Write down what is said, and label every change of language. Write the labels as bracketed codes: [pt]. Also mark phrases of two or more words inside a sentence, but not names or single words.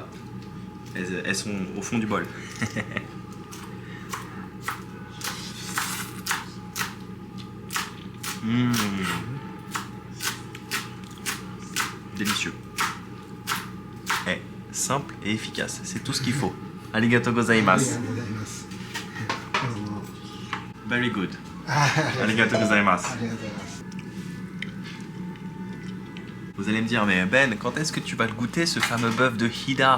[fr] Elles sont au fond du bol. Délicieux. Simple et efficace, c'est tout ce qu'il faut. [ja] ありがとうございます. [en] Very good. [ja] ありがとうございます. [fr] Vous allez me dire, mais Ben, quand est-ce que tu vas le goûter, ce fameux bœuf de Hida?